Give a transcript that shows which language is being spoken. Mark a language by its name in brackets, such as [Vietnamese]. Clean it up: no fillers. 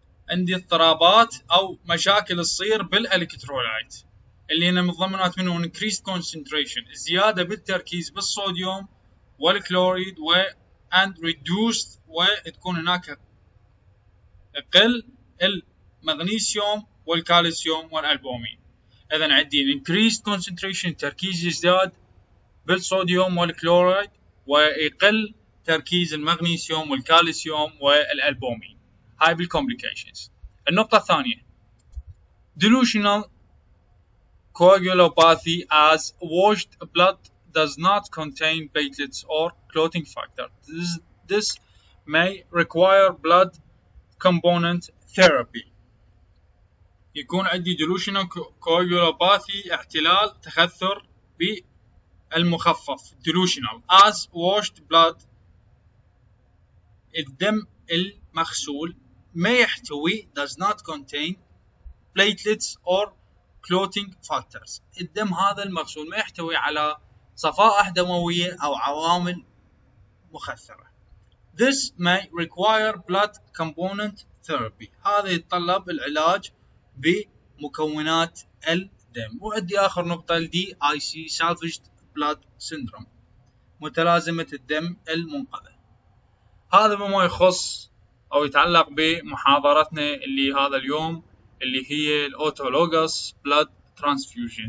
[Arabic] عندي اضطرابات أو مشاكل تصير بالإلكترولايت اللي هنا متضمنات منه [English] increased concentration [Arabic] زيادة بالتركيز بالصوديوم والكلوريد [English] and reduced [Arabic] وتكون هناك قل المغنيسيوم والكالسيوم والألبومين. إذن عندي [English] increased concentration [Arabic] تركيز يزداد بالصوديوم والكلوريد ويقل تركيز المغنيسيوم والكالسيوم والألبومين. هاي بالcomplications. النقطة الثانية [English] delusional coagulopathy as washed blood does not contain platelets or clotting factor. This may require blood component therapy. [Arabic] يكون عندي [English] delusional coagulopathy [Arabic] احتلال تخثر بالمخفف [English] delusional as washed blood [Arabic] الدم المغسول ما يحتوي [English] does not contain platelets or clotting factors. [Arabic] الدم هذا المغسول ما يحتوي على صفائح دموية أو عوامل مخثرة. [English] This may require blood component therapy. [Arabic] هذا يتطلب العلاج بمكونات الدم. وعندي آخر نقطة DIC salvaged blood syndrome، متلازمة الدم المنقذة. هذا بما يخص أو يتعلق بمحاضرتنا اللي هذا اليوم اللي هي Autologous blood transfusion.